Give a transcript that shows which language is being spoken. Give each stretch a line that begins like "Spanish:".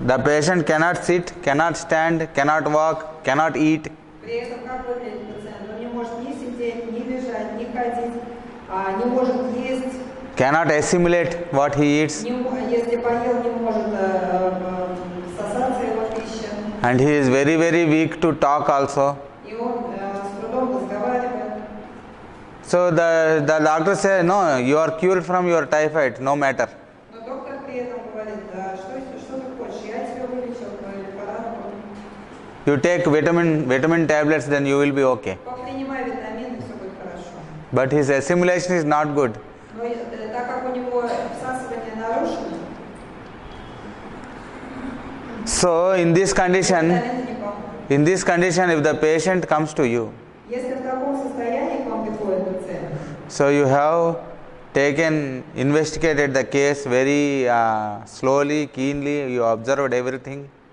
English: The patient cannot sit, cannot stand, cannot walk, cannot eat.
Russian: При этом как выглядит пациент? Он не может ни сидеть, ни лежать, ни ходить, не может есть.
English: Cannot assimilate what he eats.
Russian: Если поел, не может всосаться его пища.
English: And he is very, very weak to talk also.
Russian: И он с трудом разговаривает.
English: So the doctor says, no, you are cured from your typhoid, no matter.
Russian: Но доктор при этом говорит, что ты хочешь, я тебя вылечил, твою лихорадку.
English: You take vitamin tablets, then you will be okay.
Russian: Принимай витамины, все будет хорошо.
English: But his assimilation is not good.
Russian: Но так как у него всасывание нарушено,
English: So in this condition,
Russian: витамины не помогут.
English: if the patient comes to you,
Russian: Если в таком состоянии к вам приходит пациент,
English: so you have investigated the case very slowly, keenly, you observed everything.